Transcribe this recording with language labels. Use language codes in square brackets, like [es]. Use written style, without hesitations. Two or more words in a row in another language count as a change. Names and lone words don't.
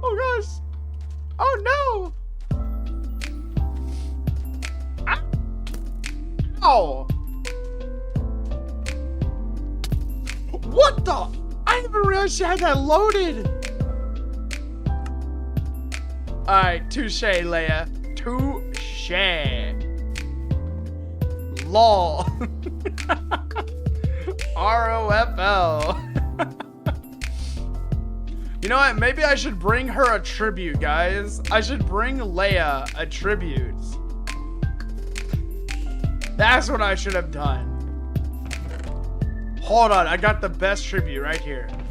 [en] Oh, gosh. Oh, no. Ow. What the? I didn't even realize she had that loaded. Alright, touche, Leia. Touche. LOL. ROFL. You know what? Maybe I should bring her a tribute, guys. I should bring Leia a tribute. That's what I should have done. Hold on, I got the best tribute right here.